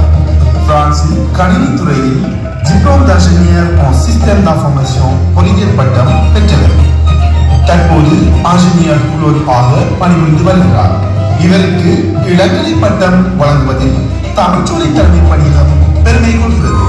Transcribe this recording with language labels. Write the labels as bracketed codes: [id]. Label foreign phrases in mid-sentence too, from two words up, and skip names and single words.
[ta] பிரான்சில் கணினி துறையில் [fr] diplôme d'ingénieur en système d'information [ta] பொறியியல் பட்டம் பெற்றவர். தற்போது ஆசிரியர் ஆக பணிபுரிந்து வருகிறார். இவருக்கு இளங்கலை பட்டம் வழங்குவதில் தமிழ்ச்சோலை தலைமை பணியகம் பெருமை கொள்கிறது.